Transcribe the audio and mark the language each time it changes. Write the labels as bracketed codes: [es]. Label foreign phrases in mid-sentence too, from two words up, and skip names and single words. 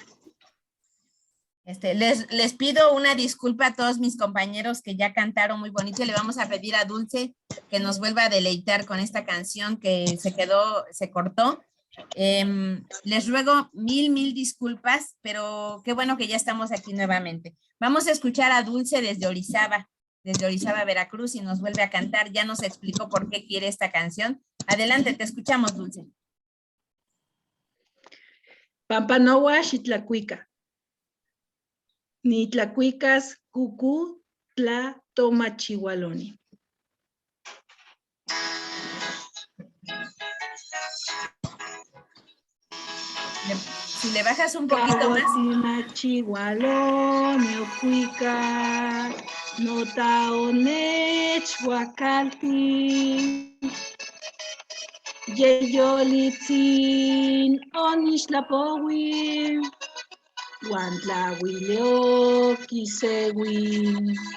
[es] Les pido una disculpa a todos mis compañeros que ya cantaron muy bonito y le vamos a pedir a Dulce que nos vuelva a deleitar con esta canción que se cortó. Les ruego mil disculpas, pero qué bueno que ya estamos aquí nuevamente. Vamos a escuchar a Dulce desde Orizaba, Veracruz, y nos vuelve a cantar. Ya nos explicó por qué quiere esta canción. Adelante, te escuchamos, Dulce. [nah] Pampanoa Xitlacuica. Ni tlacuicas cucú tla toma chihualoni. [es] Si le bajas un poquito más. [nah] Chihualoni cuica, no taonech huacalti. Yeyolitzin onixlapowi. Huantlahuileo quisewi.